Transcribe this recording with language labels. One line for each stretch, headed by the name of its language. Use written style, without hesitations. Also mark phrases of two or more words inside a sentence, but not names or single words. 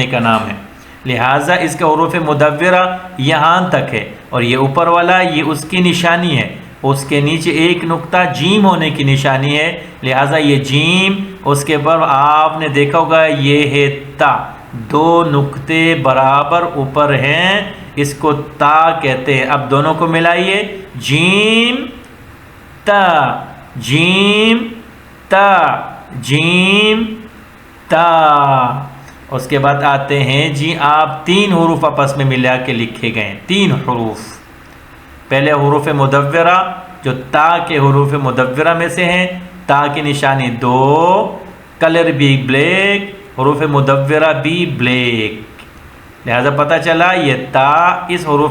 Urdu: کا نام ہے، لہٰذا اس کا حروف مدورہ یہاں تک ہے، اور یہ اوپر والا یہ اس کی نشانی ہے، اس کے نیچے ایک نقطہ جیم ہونے کی نشانی ہے، لہٰذا یہ جیم، اس کے بعد آپ نے دیکھا ہوگا یہ ہے تا، دو نقطے برابر اوپر ہیں، اس کو تا کہتے ہیں، اب دونوں کو ملائیے، جیم تا، جیم تا، جیم تا، اس کے بعد آتے ہیں جی آپ تین حروف آپس میں ملا کے لکھے گئے، تین حروف، پہلے حروف مدورہ جو تا کے حروف مدورہ میں سے ہیں، تا کی نشانی دو، کلر بھی بلیک، حروف مدورہ بھی بلیک، لہذا پتہ چلا یہ تا اس حروف